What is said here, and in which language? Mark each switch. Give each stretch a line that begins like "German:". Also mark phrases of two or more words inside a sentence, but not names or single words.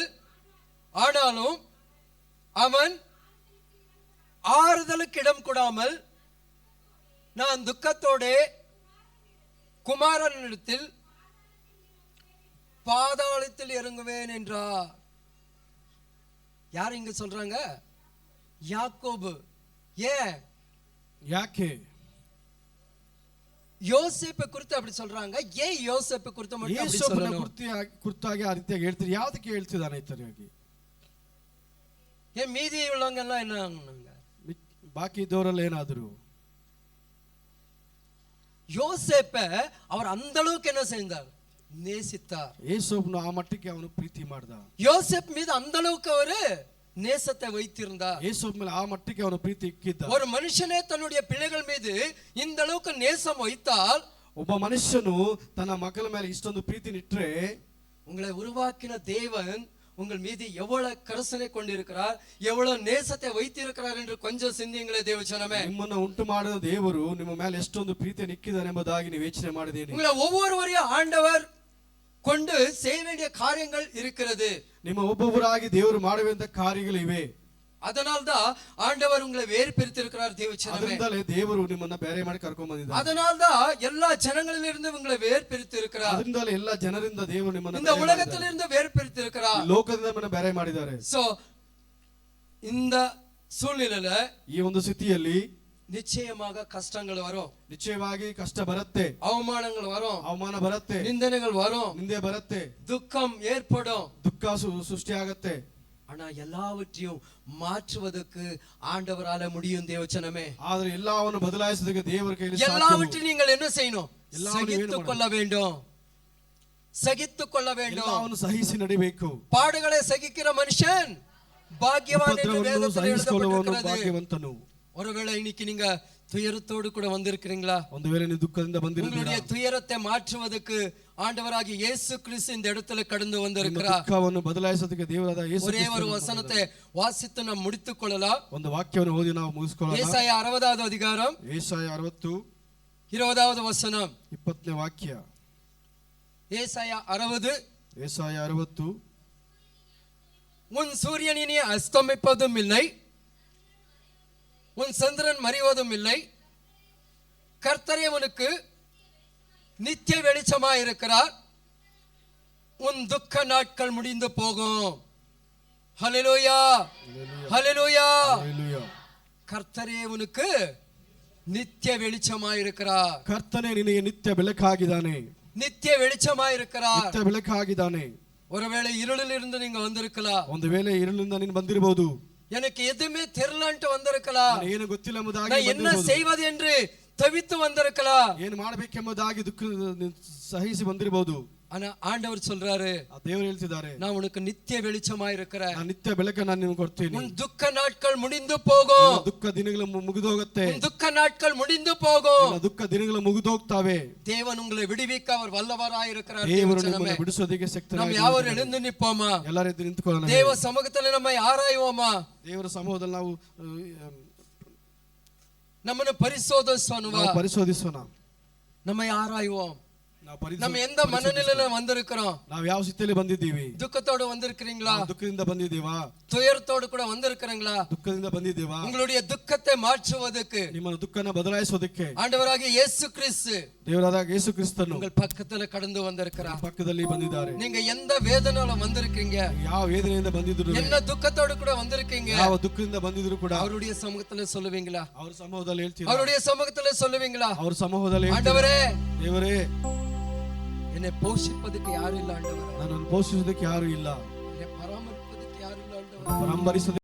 Tamil: ஆனாலும் அவன் ஆறுதலுக்கு இடம் கொடாமல், நான் துக்கத்தோடே குமாரனிடத்தில் பாதாளத்தில் இறங்குவேன் என்றார். யார் இங்க சொல்றாங்க? யாக்கோபு. ஏன்?
Kannada: ಯಾಕೆ
Tamil: யோசேப்பை குறித்து அப்படி சொல்றாங்க? ஏன் யோசேப்பை குறித்து மட்டும் அப்படி
Kannada: ಯೇಸಪ್ಪನ
Tamil: சொல்லணும்?
Kannada: ಕುರಿತಾಗಿ ಆ ರೀತಿಯಾಗಿ ಹೇಳ್ತೀರಿ, ಯಾವ್ದಕ್ಕೆ ಹೇಳ್ತಿದ್ದಾನೆ ಇತರಿಯಾಗಿ?
Tamil: ஏன் மீதி உள்ளவங்க எல்லாம் என்ன ஆனாங்க?
Kannada: ಬಾಕಿ ಇದ್ದವರೆಲ್ಲ ಏನಾದ್ರು?
Tamil: யோசேப்பை அவர் அந்த அளவுக்கு என்ன செய்தார்? நேசித்தார்.
Kannada: ಯೇಸಪ್ಪನು ಆ ಮಟ್ಟಕ್ಕೆ ಅವನು ಪ್ರೀತಿ ಮಾಡ್ದ.
Tamil: யோசேப் மீது அந்த அளவுக்கு அவரு நேசத்தை வைத்திருந்தார்.
Kannada: ಯೇಸಪ್ಪ ಮೇಲೆ ಆ ಮಟ್ಟಕ್ಕೆ ಅವನು ಪ್ರೀತಿ ಇಕ್ಕಿದ್ದ.
Tamil: ஒரு மனுஷனே தன்னுடைய பிள்ளைகள் மீது இந்த அளவுக்கு நேசம் வைத்தால்,
Kannada: ಒಬ್ಬ ಮನುಷ್ಯನು ತನ್ನ ಮಕ್ಕಳ ಮೇಲೆ ಇಷ್ಟೊಂದು ಪ್ರೀತಿ ನಿಟ್ರೆ,
Tamil: உங்களை உருவாக்கின தேவன் உங்கள் மீது எவ்வளவு கருசனை கொண்டிருக்கிறார், எவ்வளவு நேசத்தை வைத்திருக்கிறார் என்று கொஞ்சம் சிந்தியுங்களே தேவஜனமே.
Kannada: ನಿಮ್ಮನ್ನು ಉಂಟು ಮಾಡಿದ ದೇವರು ನಿಮ್ಮ ಮೇಲೆ ಎಷ್ಟೊಂದು ಪ್ರೀತಿಯನ್ನು ಇಕ್ಕಿದ್ದಾನೆ ಎಂಬುದಾಗಿ ನೀವು ಯೋಚನೆ ಮಾಡಿದ್ದೀರಿ.
Tamil: உங்களை ஒவ்வொருவரையும் ஆண்டவர் கொண்டு செய்ய வேண்டிய காரியங்கள் இருக்கிறது.
Kannada: ನಿಮ್ಮ ಒಬ್ಬೊಬ್ಬರಾಗಿ ದೇವರು ಮಾಡುವಂತ ಕಾರ್ಯಗಳಿವೆ.
Tamil: அதனால்தான் ஆண்டவர் உங்களை வேறு பிரித்திருக்கிறார் தேவஜனமே.
Kannada: ಅದರಿಂದಲೇ ದೇವರು ನಿಮ್ಮನ್ನ ಬೇರೆ ಮಾಡಿ ಕರ್ಕೊಂಡು ಬಂದಿದ್ದಾನೆ.
Tamil: அதனால்தான் எல்லா ஜனங்களிலிருந்து உங்களை வேறு பிரித்திருக்கிறார்.
Kannada: ಅದರಿಂದಲೇ ಎಲ್ಲ ಜನರಿಂದ ದೇವರು ನಿಮ್ಮನ್ನ
Tamil: இந்த உலகத்திலிருந்து வேறு பிரித்திருக்கிறார்.
Kannada: ಲೋಕದಿಂದ ನಿಮ್ಮನ್ನ ಬೇರೆ ಮಾಡಿದ್ದಾರೆ.
Tamil: சோ இந்த சூழ்நிலையில,
Kannada: ಈ ಒಂದು ಸ್ಥಿತಿಯಲ್ಲಿ
Tamil: நிச்சயமாக கஷ்டங்கள் வரும்,
Kannada: ನಿಶ್ಚಯವಾಗಿ ಕಷ್ಟ ಬರುತ್ತೆ,
Tamil: அவமானங்கள் வரும்,
Kannada: ಅವಮಾನ ಬರುತ್ತೆ,
Tamil: நிந்தனைகள் வரும்,
Kannada: ನಿಂದೆ ಬರುತ್ತೆ,
Tamil: துக்கம் ஏற்படும்.
Kannada: ದುಃಖ ಸೃಷ್ಟಿಯಾಗತ್ತೆ.
Tamil: ஆனா எல்லாவற்றையும் மாற்றுவதற்கு ஆண்டவரால முடியும் தேவச்சனமே.
Kannada: ಆದ್ರೆ ಎಲ್ಲವನ್ನು ಬದಲಾಯಿಸೋದಕ್ಕೆ ದೇವರ ಕೈಯಲ್ಲಿ ಸಾಧ್ಯ.
Tamil: எல்லாவற்றையும் நீங்கள் என்ன செய்யணும்? சகித்துக் கொள்ள வேண்டும். சகித்துக் கொள்ள வேண்டும்.
Kannada: ಎಲ್ಲವನ್ನು ಸಹಿಸಿ ನಡಿಬೇಕು.
Tamil: பாடுகளை சகிக்கிற மனுஷன் பாக்கியவான் என்று வேதத்தில் எழுதப்பட்டிருக்கிறது.
Kannada: ಭಾಗ್ಯವಂತನು.
Tamil: ஒருவேளை இன்னைக்கு நீங்க துயரத்தோடு கூட வந்திருக்கிறீங்களா?
Kannada: ಒಂದು ವೇಳೆ ನೀವು ದುಃಖದಿಂದ ಬಂದಿದ್ದೀರಾ,
Tamil: உங்களுடைய துயரத்தை மாற்றுவதற்கு ஆண்டவராகிய இயேசு கிறிஸ்து இந்த இடத்துல கடந்து வந்திருக்கிறார்.
Kannada: ದುಃಖವನ್ನು ಬದಲಾಯಿಸೋದಕ್ಕೆ ದೇವರಾದ ಯೇಸು
Tamil: ஒரೇ ஒரு வசனத்தை வாசித்து நாம் முடித்துக் கொள்ளலாம்.
Kannada: ಒಂದು ವಾಕ್ಯವನ್ನು ಓದಿ ನಾವು ಮುಗಿಸಿಕೊಳ್ಳೋಣ.
Tamil: ஏசாயா 60வது அதிகாரம்
Kannada: ಏಸಾಯ 60
Tamil: 20வது வசனம்.
Kannada: 20ನೇ ವಾಕ್ಯ.
Tamil: ஏசாயா 60
Kannada: ಏಸಾಯ 60.
Tamil: உன் சூரியன் இனி அஸ்தமிப்பதும் இல்லை, உன் சந்திரன் மறைவதும் இல்லை, கர்த்தரே உனக்கு நித்திய வெளிச்சமாய் இருக்கிறார், உன் துக்க நாட்கள் முடிந்து போகும். ஹல்லேலூயா, ஹல்லேலூயா. கர்த்தரே உனக்கு நித்திய வெளிச்சமாய் இருக்கிறார்.
Kannada: ಕರ್ತನೇ ನಿನಗೆ ನಿತ್ಯ ಬೆಳಕಾಗಿದ್ದಾನೆ.
Tamil: நித்திய வெளிச்சமாய் இருக்கிறார்.
Kannada: ನಿತ್ಯ ಬೆಳಕಾಗಿದ್ದಾನೆ.
Tamil: ஒருவேளை இருளில் இருந்து நீங்க வந்திருக்கலாம்.
Kannada: ಒಂದು ವೇಳೆ ಇರುಳಿಂದ ನೀನು ಬಂದಿರಬಹುದು.
Tamil: எனக்கு எதுவுமே தெரியலன்ட்டு வந்திருக்கலாம்.
Kannada: ಏನು ಗೊತ್ತಿಲ್ಲ ಎಂಬುದಾಗಿ
Tamil: நான் என்ன செய்வது என்று தவித்து வந்திருக்கலாம்.
Kannada: ಏನು ಮಾಡಬೇಕೆಂಬುದಾಗಿ ದುಃಖ ಸಹಿಸಿ ಬಂದಿರಬಹುದು.
Tamil: ஆனா ஆண்டவர் சொல்றாரு,
Kannada: ದೇವರು ಹೇಳ್ತಿದ್ದಾರೆ,
Tamil: நான் உனக்கு நித்திய வெளிச்சமாய் இருக்கிறேன்.
Kannada: ನಾನು ನಿತ್ಯ ಬೆಳಕನ್ನು ನಾನು ನಿಮಗೆ ಕೊಡ್ತೀನಿ.
Tamil: உன் துக்க நாட்கள் முடிந்து போகும்.
Kannada: ದುಃಖ ದಿನಗಳು ಮುಗಿದೋಗುತ್ತೆ.
Tamil: உன் துக்க நாட்கள் முடிந்து போகும்.
Kannada: ದುಃಖ ದಿನಗಳು ಮುಗಿದೋಗ್ತವೆ.
Tamil: தேவன் உங்களை விடுவிக்க அவர் வல்லவராய் இருக்கிறார்.
Kannada: ದೇವರು ನಿಮ್ಮನ್ನು ಬಿಡಿಸೋದಕ್ಕೆ ಶಕ್ತನಾಗಿದ್ದಾನೆ.
Tamil: நாம் யாவரும் எழுந்து நிற்போமா?
Kannada: ಎಲ್ಲರೂ ಎದ್ದು ನಿಂತುಕೊಳ್ಳೋಣ.
Tamil: தேவ சமூகத்தில் நம்மை ஆராயுவோமா?
Kannada: ದೇವರ ಸಮೂಹದಲ್ಲಿ ನಾವು ನಮ್ಮನ್ನು ಪರಿಶೋಧಿಸೋಣ.
Tamil: நம்மை ஆராயுவோம்.
Kannada: ನಾವು
Tamil: நம்ம எந்த மனநிலையில வந்திருக்கிறோம்?
Kannada: ನಾವು ಯಾವ ಸ್ಥಿತಿಯಲ್ಲಿ ಬಂದಿದ್ದೀವಿ?
Tamil: துக்கத்தோடு வந்திருக்கிறீங்களா?
Kannada: ದುಃಖದಿಂದ ಬಂದಿದ್ದೀವಾ?
Tamil: துயரத்தோடு கூட வந்திருக்கிறீங்களா?
Kannada: ದುಃಖದಿಂದ ಬಂದಿದ್ದೀವಾ?
Tamil: உங்களுடைய துக்கத்தை மாற்றுவதற்கு,
Kannada: ನಿಮ್ಮ ದುಃಖನ ಬದಲಾಯಿಸೋದಕ್ಕೆ
Tamil: ஆண்டவராகிய இயேசு கிறிஸ்து
Kannada: ದೇವರಾದ ಯೇಸು ಕ್ರಿಸ್ತನು
Tamil: உங்கள் பக்கத்துல கடந்து வந்திருக்கிறார்.
Kannada: ಪಕ್ಕದಲ್ಲಿ ಬಂದಿದ್ದಾರೆ.
Tamil: நீங்க எந்த வேதனையில வந்திருக்கீங்க,
Kannada: ಯಾವ ವೇದನೆಯಿಂದ ಬಂದಿದ್ರು,
Tamil: என்ன துக்கத்தோடு கூட வந்திருக்கீங்க,
Kannada: ಯಾವ ದುಃಖದಿಂದ ಬಂದಿದ್ರು ಕೂಡ
Tamil: அவருடைய சமூகத்துல சொல்லுவீங்களா?
Kannada: ಅವರ ಸಮೂಹದಲ್ಲಿ ಹೇಳ್ತೀರಾ?
Tamil: அவருடைய சமூகத்துல சொல்லுவீங்களா?
Kannada: ಅವರ ಸಮೂಹದಲ್ಲಿ
Tamil: ஆண்டவரே,
Kannada: ದೇವರೇ,
Tamil: என்னை போஷிப்பதற்கு யாரும் இல்ல ஆண்டவரே,
Kannada: ನನ್ನನ್ನು ಪೋಷಿಸೋದಕ್ಕೆ ಯಾರು ಇಲ್ಲ,
Tamil: என்னை பராமரிப்பதற்கு யாரும் இல்ல ஆண்டவரே,
Kannada: ಪರಾಮರಿಸೋದಕ್ಕೆ